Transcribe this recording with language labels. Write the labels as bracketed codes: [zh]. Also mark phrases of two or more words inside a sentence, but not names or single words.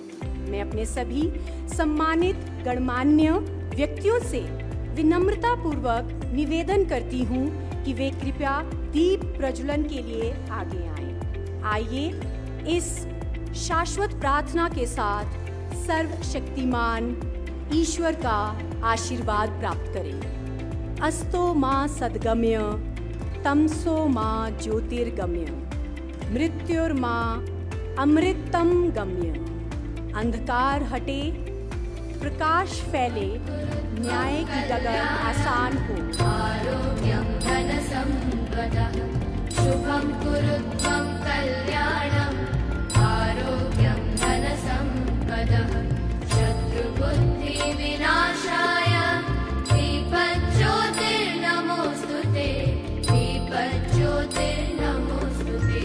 [hi] मैं अपने सभी सम्मानित गणमान्य व्यक्तियों से विनम्रता पूर्वक निवेदन करती हूँ कि वे कृपया दीप प्रज्वलन के लिए आगे आएं। आइए इस शाश्वत प्रार्थना के साथ सर्वशक्तिमान ईश्वर का आशीर्वाद प्राप्त करें। [sa] अस्तो मां सद्गम्य, तमसो मां ज्योतिर्गम्य, मृत्युर्मां अमृतम गम्य। [hi] अंधकार हटे, प्रकाश फैले, न्याय की डगर आसान हो। [sa] आरोग्यं धन संपदः, शुभं कुरुत्वं कल्याणम्। आरोग्यं धन संपदः, शत्रुबुद्धि विनाशाय। दीपज्योतिर्नमोस्तुते, दीपज्योतिर्नमोस्तुते।